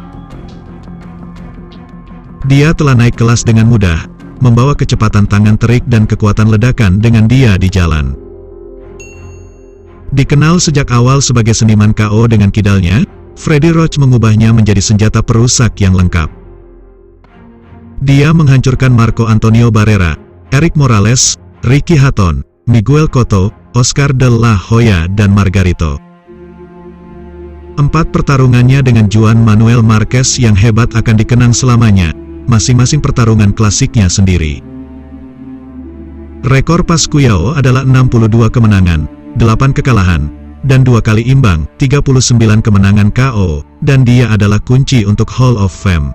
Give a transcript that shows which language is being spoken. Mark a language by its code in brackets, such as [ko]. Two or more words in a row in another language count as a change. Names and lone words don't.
[id] Dia telah naik kelas dengan mudah, membawa kecepatan tangan terik dan kekuatan ledakan dengan dia di jalan. Dikenal sejak awal sebagai seniman KO dengan kidalnya, Freddie Roach mengubahnya menjadi senjata perusak yang lengkap. Dia menghancurkan Marco Antonio Barrera, Erik Morales, Ricky Hatton, Miguel Cotto, Oscar de la Hoya dan Margarito. 4 pertarungannya dengan Juan Manuel Marquez yang hebat akan dikenang selamanya, masing-masing pertarungan klasiknya sendiri. Rekor Pacquiao adalah 62 kemenangan, 8 kekalahan, dan 2 kali imbang, 39 kemenangan KO, dan dia adalah kunci untuk Hall of Fame.